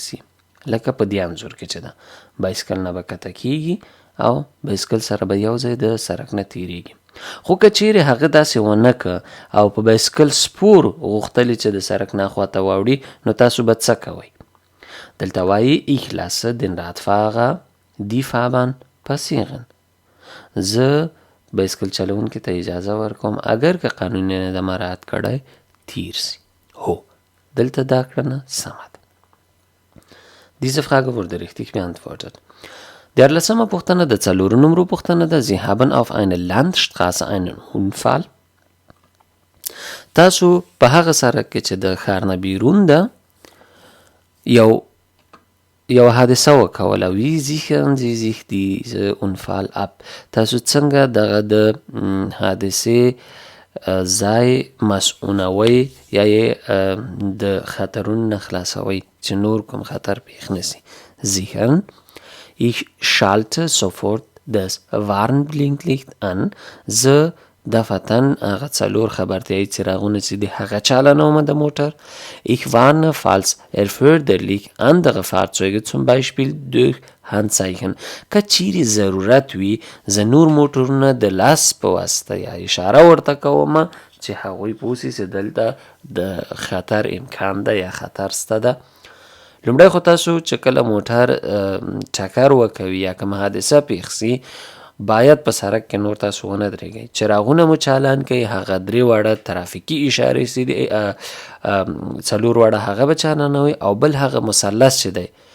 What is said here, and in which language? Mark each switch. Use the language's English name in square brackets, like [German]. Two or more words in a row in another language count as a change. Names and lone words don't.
[Pashto] سي لکه په دې انځور کې چې ده بایسکل نه به کته کیږي او بایسکل سره به یو ځای د سړک نه تیریږي خو که چیرې هغه داسې ونه که او په بایسکل سپور غوښتلې چې د سړک نه خواته واوړي نو تاسو به څه کوئ دلته وایي [German] Ich lasse den Radfahrer die Fahrbahn passieren [Pashto] زه بایسکل چلوونکي ته اجازه ورکوم اگر که قانون یې د مراعات کړی تیر سي هو دلته دا کړنه سمه ده [German] Diese Frage wurde richtig beantwortet. [Pashto] 14. پوښتنه د 4 نمرو پوښتنه ده [German] Sie haben auf einer Landstraße einen Unfall. [Pashto] تاسو په هغه سړک کې چې د ښار نه بیرون ده یو حادثه وکوله [German] Wie sichern Sie sich diese Unfall ab [Pashto] تاسو څنګه دغه د حادثې ځای مسئونوي یا یې د خطرونو نه خلاصوي چې نور کوم خطر پیښ نسي [German] sichern Ich schalte sofort das Warnblinklicht an. [Pashto] زه دفتن هغه 4 خبرتیایي څراغونه چې دي هغه چالانوم د موټر [German] Ich warne falls erforderlich andere Fahrzeuge zum Beispiel durch Handzeichen [Pashto] که چیرې ضرورت وي زه نور موټرونه د لاس په واسطه یا اشاره ورته کوم چې هغوی پوسي چې دلته د خطر امکان ده یا خطر سته ده لومړی خو تاسو چې کله موټر ټکر وکوي یا کومه حادثه پیښ سي باید په سړک کې نور تاسو ونه درېږئ چراغونه مو چالان کوئ هغه 3 واړه ترافیکي اشارې چې دي 4 واړه هغه به چالانوئ او بل هغه مثلث چې دی